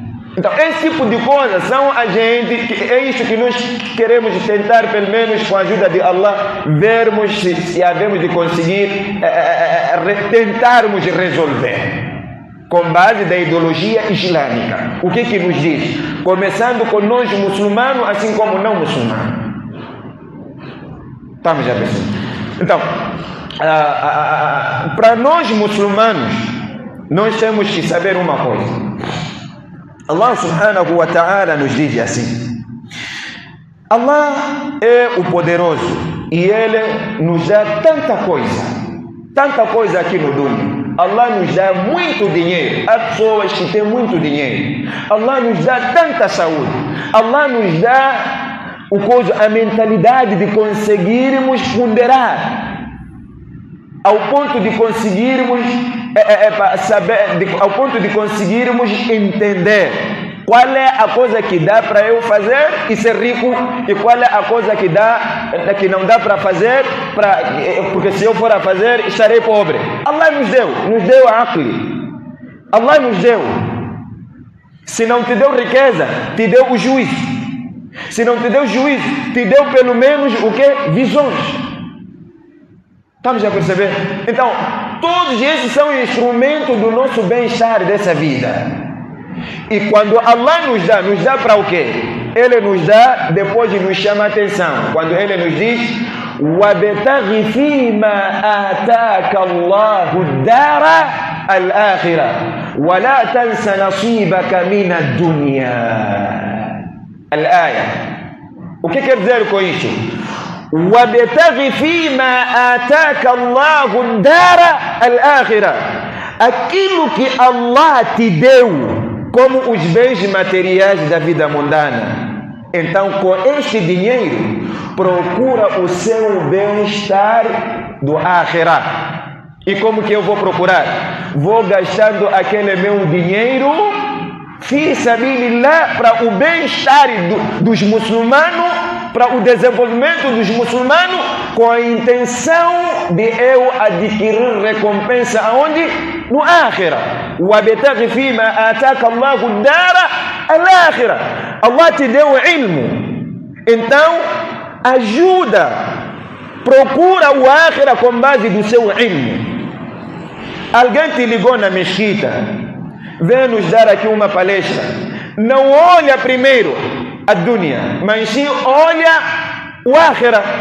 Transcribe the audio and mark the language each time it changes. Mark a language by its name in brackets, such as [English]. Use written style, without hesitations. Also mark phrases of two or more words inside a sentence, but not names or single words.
[Portuguese] Então, esse tipo de coisas são a gente, é isso que nós queremos tentar, pelo menos com a ajuda de Allah, vermos se havemos de conseguir tentarmos resolver com base da ideologia islâmica. O que nos diz? Começando com nós muçulmanos, assim como não muçulmanos. Estamos a perceber? Então, para nós muçulmanos, nós temos que saber uma coisa. [Arabic] الله سبحانه وتعالى [Portuguese] nos diz assim: Allah é o poderoso e Ele nos dá tanta coisa aqui no mundo. Allah nos dá muito dinheiro. Há pessoas que têm muito dinheiro. Allah nos dá tanta saúde. Allah nos dá a mentalidade de conseguirmos ponderar ao ponto de conseguirmos ao ponto de conseguirmos entender qual é a coisa que dá para eu fazer e ser rico e qual é a coisa que não dá para fazer, porque se eu for a fazer estarei pobre. Allah nos deu a aqli. Allah nos deu. Se não te deu riqueza, te deu o juízo. Se não te deu juízo, te deu pelo menos o que? Visões. Estamos a perceber? Então, todos esses são instrumentos do nosso bem-estar dessa vida. E quando Allah nos dá para o quê? Ele nos dá, depois nos chama a atenção. Quando Ele nos diz: [Arabic] وَابْتَغِ فِيمَا آتَاكَ اللَّهُ الدَّارَ الْآخِرَةَ وَلَا تَنْسَ نَصِيبَكَ مِنَ الدُّنْيَا. Al-Aya. [Portuguese] O que quer dizer com isso? [Arabic] وَابْتَغِ فِيمَا آتَاكَ اللَّهُ الدَّارَ الْآخِرَةَ. [Portuguese] Aquilo que Allah te deu como os bens materiais da vida mundana. Então, com este dinheiro, procura o seu bem-estar do Akhirah. E como que eu vou procurar? Vou gastando aquele meu dinheiro [Arabic] في سبيل الله, [Portuguese] para o bem-estar dos muçulmanos, para o desenvolvimento dos muçulmanos, com a intenção de eu adquirir recompensa aonde? No Akhirah. [Arabic] وَابْتَغِ فِيمَا آتَاكَ اللَّهُ الدَّارَ الْآخِرَةَ. [Portuguese] Allah te deu ilmo, então ajuda, procura o Akhirah com base do seu ilmo. Alguém te ligou na mesquita, vem nos dar aqui uma palestra, não olha primeiro a dunya, mas sim olha o Akhirah.